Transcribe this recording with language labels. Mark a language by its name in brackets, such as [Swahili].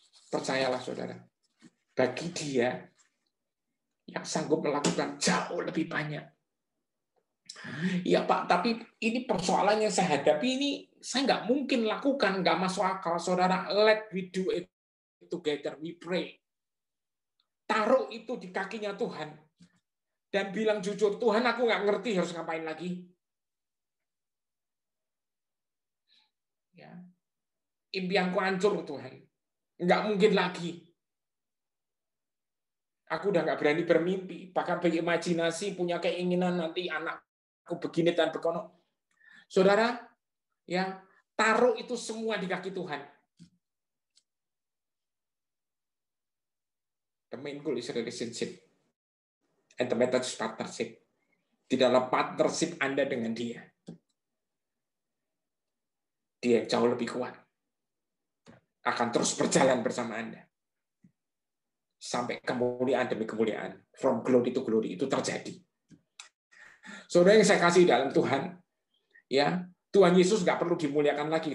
[Indonesian] Percayalah, saudara. Bagi dia yang sanggup melakukan jauh lebih banyak. Ya Pak, tapi ini persoalannya saya hadapi ini, saya nggak mungkin lakukan, nggak masuk akal. [English] Saudara, let we do it together, we pray. [Indonesian] Taruh itu di kakinya Tuhan. Dan bilang jujur, Tuhan aku nggak ngerti harus ngapain lagi. Ya. Impianku hancur Tuhan. Nggak mungkin lagi. Aku udah nggak berani bermimpi. Bahkan berimajinasi, punya keinginan nanti anakku begini dan begono. Saudara, ya taruh itu semua di kaki Tuhan. [English] The main goal is relationship and the method is partnership. [Indonesian] Di dalam partnership Anda dengan dia, dia jauh lebih kuat. Akan terus berjalan bersama Anda. Sampai kemuliaan demi kemuliaan. [English] From glory to glory [Indonesian] itu terjadi. Saudara yang saya kasih dalam Tuhan, ya Tuhan Yesus nggak perlu dimuliakan lagi.